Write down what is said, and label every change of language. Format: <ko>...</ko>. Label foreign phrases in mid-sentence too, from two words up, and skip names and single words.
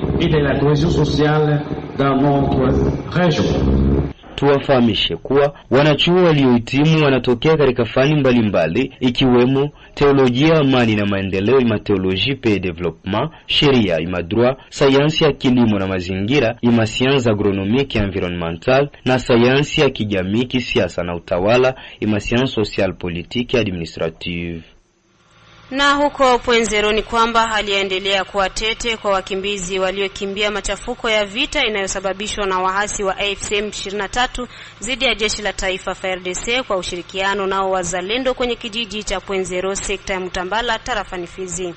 <sw>Tuwafahamishe kuwa wanachuo waliohitimu wanatokea katika fani mbalimbali ikiwemo teolojia, amani na maendeleo, ima teologie pe development, sheria, ima droit, sayansi ya kilimo na mazingira, ima</sw> <fr>sciences agronomique et environnementale,</fr> <sw>na sayansi ya kijamii, kisiasa na utawala, ima</sw> <fr>sciences sociale politique et administrative.</fr> <sw>Na huko Pwenzero ni kwamba hali yaendelea kuwa tete kwa wakimbizi waliokimbia machafuko ya vita inayosababishwa na wahasi wa AFC M23 dhidi ya jeshi la taifa FARDC kwa ushirikiano nao wazalendo kwenye kijiji cha Pwenzero, sekta ya Mutambala, tarafani Fizi.</sw>